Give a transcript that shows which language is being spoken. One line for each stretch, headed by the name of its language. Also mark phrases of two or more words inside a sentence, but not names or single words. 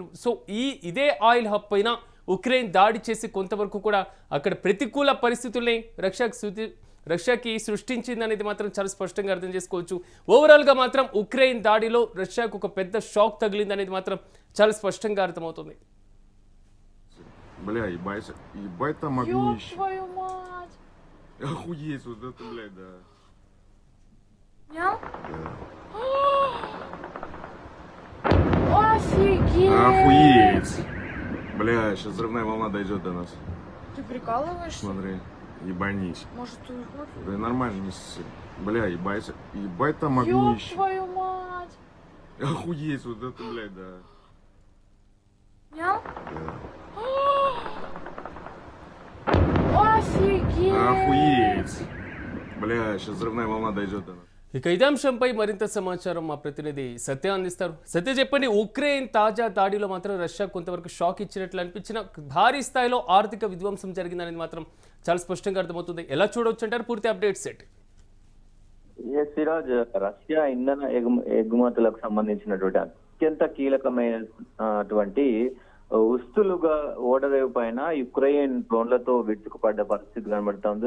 Telugu: ఇదే ఆయిల్ హబ్ పైన ఉక్రెయిన్ దాడి చేసి కొంతవరకు కూడా అక్కడ ప్రతికూల పరిస్థితుల్ని రష్యాకి సృష్టించింది అనేది మాత్రం చాలా స్పష్టంగా అర్థం చేసుకోవచ్చు. ఓవరాల్గా మాత్రం ఉక్రెయిన్ దాడిలో రష్యాకు ఒక పెద్ద షాక్ తగిలింది అనేది మాత్రం చాలా స్పష్టంగా అర్థమవుతుంది.
Russian: Бля, ебать там огнище. Ёб твою мать! Охуеть, вот это, блядь, да. Снял? Да. Офигеть! Охуеть. Бля, сейчас взрывная волна дойдет до нас. Ты прикалываешься? Смотри, ебанись. Может, ты уходишь? Да нормально, не ссы. Бля, ебать там Ёб огнище. твою мать! Охуеть, вот это, блядь, да. Снял? Да. Офигеть! Охуеть. Бля, сейчас взрывная волна дойдет до нас.
Telugu: ఇక ఇదే అంశంపై మరింత సమాచారం మా ప్రతినిధి సత్య అందిస్తారు. సత్య, చెప్పండి, ఉక్రెయిన్ తాజా దాడిలో మాత్రం రష్యా కొంతవరకు షాక్ ఇచ్చినట్లు అనిపించిన భారీ స్థాయిలో ఆర్థిక విధ్వంసం జరిగిందనేది మాత్రం చాలా స్పష్టంగా అర్థమవుతుంది. ఎలా చూడవచ్చు అంటారు? పూర్తి
English: updates set.
Telugu: సిరాజ్, రష్యా ఇంధన ఎగుమతులకు సంబంధించినటువంటి అత్యంత కీలకమైనటువంటి ఉస్తులుగా ఓడరేవు పైన యుక్రెయిన్ డ్రోన్లతో విరుచుకుపడ్డ పరిస్థితి కనబడుతుంది.